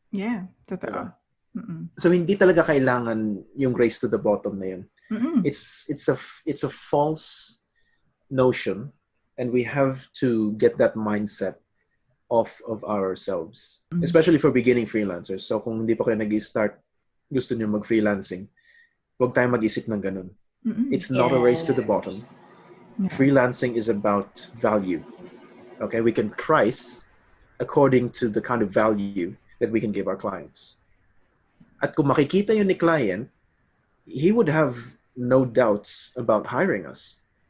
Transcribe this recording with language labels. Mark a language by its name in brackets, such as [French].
[Filipino] Yeah, totoo. Diba? So hindi talaga kailangan yung race to the bottom na yun. [English] It's a false notion, and we have to get that mindset off of ourselves, especially for beginning freelancers. [Filipino] So kung hindi pa kayo nag-start, gusto niyo mag-freelancing, huwag tayo mag-isip ng ganun. [English] It's not a race to the bottom. Yeah. Freelancing is about value. Okay, we can price according to the kind of value that we can give our clients. [Filipino] At kung makikita yun ni client, [English] he would have no doubts about hiring us.